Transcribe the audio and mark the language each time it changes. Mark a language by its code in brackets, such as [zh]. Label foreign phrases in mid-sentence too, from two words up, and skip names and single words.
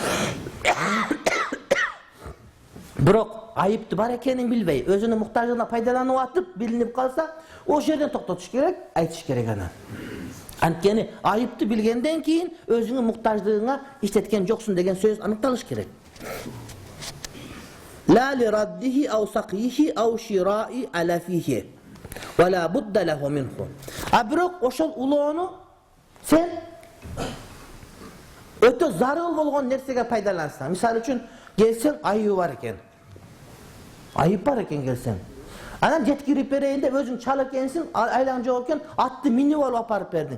[ky] Бирок айыпты бар экенин билбей, өзүнүн муктаждыгына пайдаланып атып, билинип калса, ошол жерден токтотуш керек, айтыш керек аны. Анткени айыпты билгенден кийин өзүңүн муктаждыгыңа иштеткен жоксун деген сөз аныкталыш керек. [ar] لا لرده أو سقيه أو شراء علفه. ولا بد له منه. [ky] Бирок ошол улоону сен өтө зарыл болгон нерсеге пайдалансаң, мисалы үчүн келсең айыбы бар экен. Айып бар экен келсең. Анан жеткирип берейин деп өзүң чал экенсиң, айлаң жок экен, атты минип алып апарып бердиң.